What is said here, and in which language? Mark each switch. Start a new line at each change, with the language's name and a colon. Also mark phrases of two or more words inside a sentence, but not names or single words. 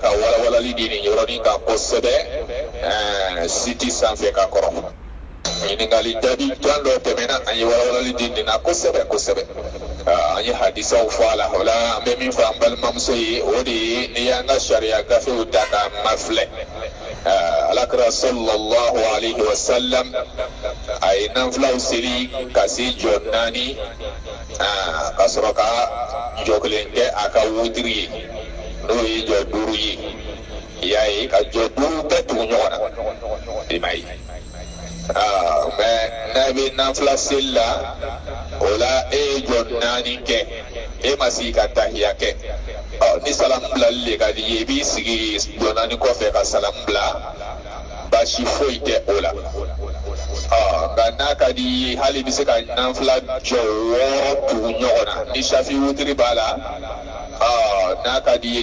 Bambara: ka walawalali di nin yɔrɔnin kan kosɛbɛ siti sanfɛ ka kɔrɔ ɲiningali jaabi jan dɔ tɛmɛna an ye walawalali di nin na kosɛbɛ kosɛbɛ an ye hadisaw fɔ a la o la an bɛ min fɔ an balimamuso ye o de ye n'i y'an ka sariya gafew ta k'a mafilɛ alakira
Arabic: صلى الله عليه وسلم
Bambara: a ye nafilaw seli ka se jɔ 4 ka sɔrɔ ka jɔ 1 kɛ a ka wutiri ye n'o ye jɔ 5 ye i y'a ye ka jɔ 5 bɛɛ tugu ɲɔgɔn na i m'a ye mais n'a bɛ nafila seli la o la e ye jɔ 4 kɛ e ma sigi ka tahiya kɛ ni salamu bilali le ka di ye i b'i sigi jɔ 4 kɔfɛ ka salamu bila baasi foyi tɛ o la nka n'a ka di ye hali bɛ se ka nafila jɔ 6 tugu ɲɔgɔn na ni safi wutiri b'a la n'a ka di ye